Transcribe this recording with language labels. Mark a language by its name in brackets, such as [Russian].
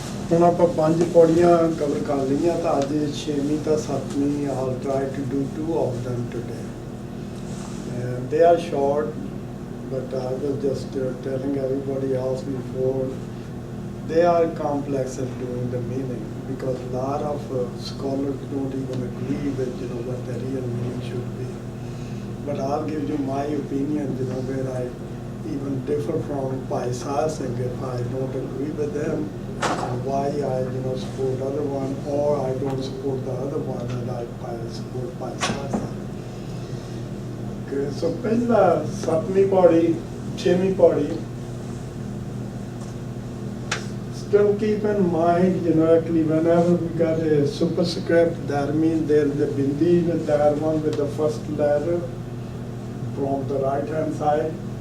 [Punjabi] ਹੁਣ ਆਪਾਂ 5 ਪੌੜੀਆਂ ਕਵਰ ਕਰ ਲਈਆਂ ਤਾਂ ਅੱਜ 6ਵੀਂ ਤਾਂ 7ਵੀਂ [English] I'll try to do 2 of them today. They are short, but I was just telling everybody else before, they are complex in doing the meaning because a lot of scholars don't even agree with what the real meaning should be. But I'll give you my opinion, where I even differ from Bhai Sahib Singh if I don't agree with them, and why I support other one, or I don't support the other one and I support Bhai Sahib Singh. Okay, so [Punjabi] pehla 7ਵੀਂ ਪੌੜੀ 6ਵੀਂ ਪੌੜੀ. [English] Still keep in mind, actually whenever we got a superscript, that means there is a bindi with that one with the first letter from the right hand side.